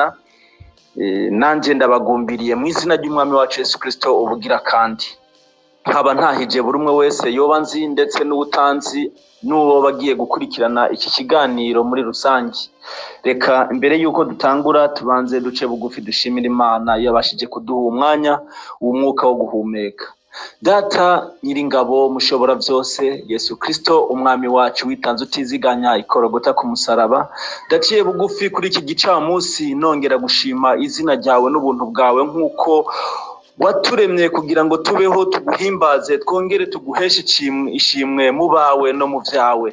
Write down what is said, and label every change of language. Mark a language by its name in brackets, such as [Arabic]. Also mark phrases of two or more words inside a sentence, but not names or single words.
[Rundi] Nanje ndabagumbiriye mu izina ry'umwami wacu Yesu Kristo ubugira kandi. Nkaba ntahije buri umwe wese yoba nzi ndetse n'ubutanzi n'uwo bagiye gukurikirana iki kiganiro muri rusange. Reka imbere yuko dutangura tubanze duce bugufi dushimira Imana yabashije kuduha umwanya w'umwuka wo guhumeka. Data nyiringabo mushobora byose, Yesu Kristo umwami wacu witanze utiziganya ikorogota ku musaraba, ndaciye bugufi kuri iki gicamunsi nongera gushima izina ryawe n'ubuntu bwawe nkuko waturemye kugira ngo tubeho tuguhimbaze, twongere tuguheshe ishimwe mu bawe no mu vyawe.